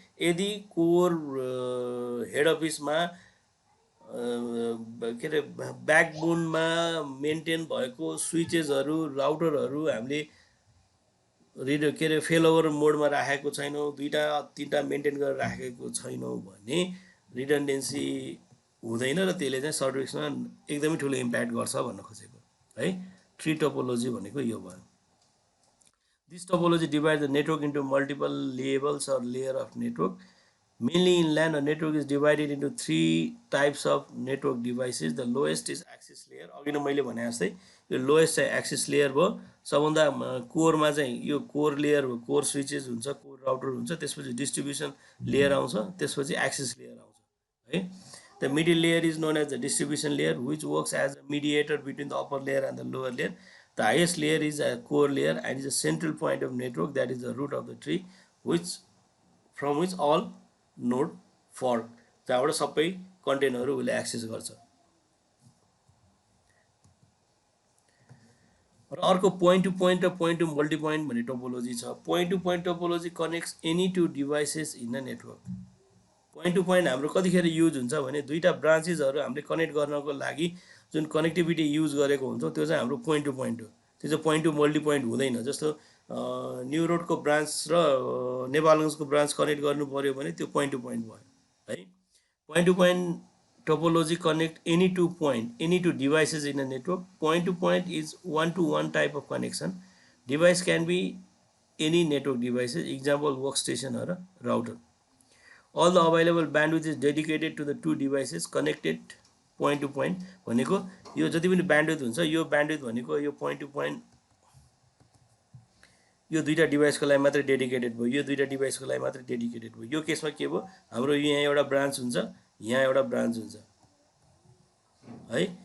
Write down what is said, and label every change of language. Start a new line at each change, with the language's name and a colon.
Nepali: यदि core head अफिसमा के अरे ब्याकबोनमा मेन्टेन भएको स्विचेसहरू राउटरहरू हामीले फेलओभर मोडमा राखेको छैनौँ, 2-3टा मेन्टेन गरेर राखेको छैनौँ भने रिडन्डेन्सी हुँदैन र त्यसले चाहिँ सर्भिसमा एकदमै ठुलो इम्प्याक्ट गर्छ भन्न खोजेको है। ट्री टोपोलोजी भनेको यो भयो।
English: This topology divide the network into multiple levels or layer of network. Mainly in LAN, a network is divided into 3 types of network devices. The lowest is access layer.
Nepali: अघि नै मैले भने जस्तै यो lowest चाहिँ एक्सेस लेयर भयो। सबभन्दा कोरमा चाहिँ यो कोर लेयर हो, कोर स्विचेस हुन्छ, कोर राउटर हुन्छ, त्यसपछि डिस्ट्रिब्युसन लेयर आउँछ, त्यसपछि एक्सेस लेयर आउँछ है।
English: The middle layer is known as the distribution layer, which works as a mediator between the upper layer and the lower layer. The highest layer is a core layer and is a central point of network, that is the root of the tree, from which all
Nepali: node फर्क, जहाँबाट सबै कन्टेन्टहरू उसले access गर्छ। र अर्को point two point र point to multi point भन्ने topology छ।
English: Point to point topology connects any two devices in the network.
Nepali: Point two point हाम्रो कतिखेर युज हुन्छ भने दुईवटा ब्रान्चेसहरू हामीले कनेक्ट गर्नको लागि जुन कनेक्टिभिटी युज गरेको हुन्छ त्यो चाहिँ हाम्रो पोइन्ट टु पोइन्ट हो। त्यो चाहिँ पोइन्ट टु मल्टी पोइन्ट हुँदैन। जस्तो न्यु रोडको ब्रान्च र नेपालगञ्जको ब्रान्च कनेक्ट गर्नु पर्यो भने त्यो पोइन्ट टु पोइन्ट भयो है।
English: Point to point topology connect any two devices in a network. Point to point is 1-to-1 type of connection. Device can be any network devices, example work station र router. All the available bandwidth is dedicated to the two devices connected point to point
Nepali: भनेको यो जति पनि bandwidth हुन्छ यो bandwidth भनेको यो point two point यो दुईटा डिभाइसको लागि मात्रै डेडिकेटेड भयो, यो दुईटा डिभाइसको लागि मात्रै डेडिकेटेड भयो। यो केसमा के भयो, हाम्रो यहाँ एउटा ब्रान्च हुन्छ, यहाँ एउटा ब्रान्च हुन्छ है।